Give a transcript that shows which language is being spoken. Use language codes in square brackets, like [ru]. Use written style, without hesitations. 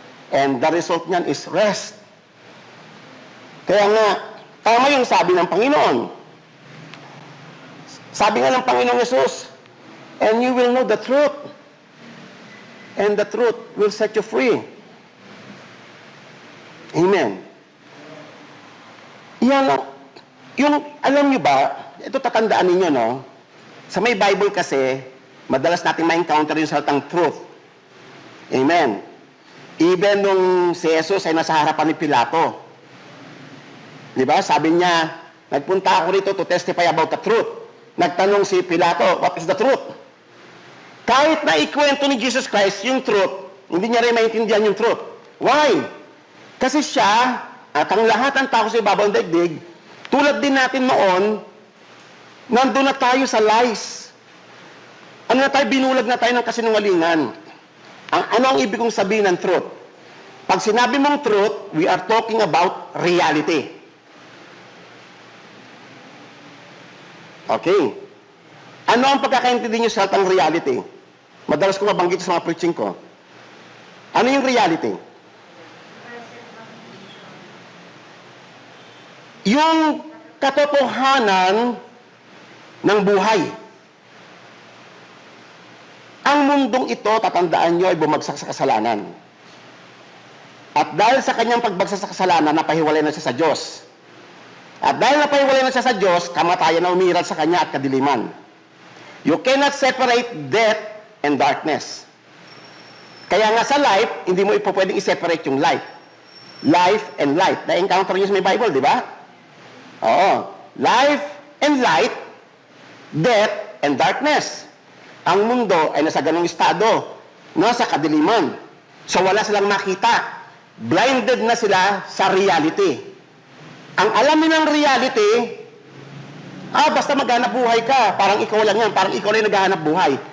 [en] And the result niyan is rest. [tl] Kaya nga, tama yung sabi ng Panginoon. Sabi nga ng Panginoong Yesus, [en] and you will know the truth. And the truth will set you free. [tl] Amen. Yan lang. Yung, alam nyo ba, ito tatandaan ninyo, no? Sa may Bible kasi, madalas natin ma-encounter yung salitang truth. Amen. Even nung si Jesus ay nasa harapan ni Pilato. Di ba? Sabi niya, nagpunta ako rito [en] to testify about the truth. [tl] Nagtanong si Pilato, [en] what is the truth? [tl] Kahit na ikwento ni Jesus Christ yung truth, hindi niya rin maintindihan yung truth. Why? Kasi siya, at ang lahat ng tao sa ibabaw ng daigdig, tulad din natin noon, nandun na tayo sa lies. Ano na tayo, binulag na tayo ng kasinungalingan. Ano ang ibig kong sabihin ng truth? Pag sinabi mong truth, [en] we are talking about reality. [tl] Okay. Ano ang pagkakaintindi nyo sa salitang reality? Madalas ko mabanggit sa mga preaching ko. Ano yung reality? Yung katotohanan ng buhay. Ang mundong ito, tatandaan nyo, ay bumagsak sa kasalanan. At dahil sa kanyang pagbagsak sa kasalanan, napahiwalay na siya sa Diyos. At dahil napahiwalay na siya sa Diyos, kamatayan na umiral sa kanya at kadiliman. [en] You cannot separate death and darkness. [tl] Kaya nga sa life, hindi mo pwedeng i-separate yung life. [en] Life and light. [tl] Na-encounter niyo sa may Bible, di ba? Oo. [en] Life and light, death and darkness. [tl] Ang mundo ay nasa ganung estado, nasa kadiliman. So wala silang makita. Blinded na sila sa reality. Ang alam nilang reality, basta maghanap buhay ka, parang ikaw lang yan, parang ikaw lang naghahanap buhay.